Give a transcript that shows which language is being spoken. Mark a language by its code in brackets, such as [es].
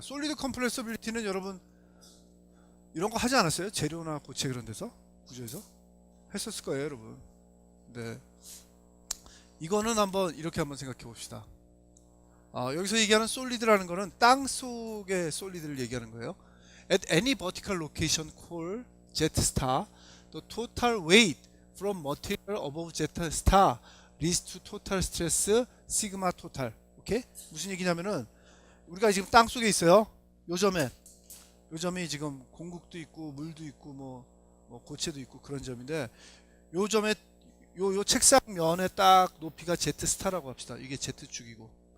[ko] 솔리드 컴프레서빌리티는 여러분 이런 거 하지 않았어요? 재료나 고체 그런 데서 구조에서 했었을 거예요, 여러분. 네, 이거는 이렇게 한번 생각해 봅시다. 여기서 얘기하는 솔리드라는 거는 땅 속의 솔리드를 얘기하는 거예요. [en] At any vertical location called Z star, the total weight from material above Z star leads to total stress sigma total. [ko] 오케이? 무슨 얘기냐면은 우리가 지금 땅 속에 있어요. 요점이 지금 공국도 있고 물도 있고 뭐 고체도 있고 그런 점인데, 요점에 요 책상 면에 딱 높이가 Z 스타라고 합시다. 이게 Z축이고.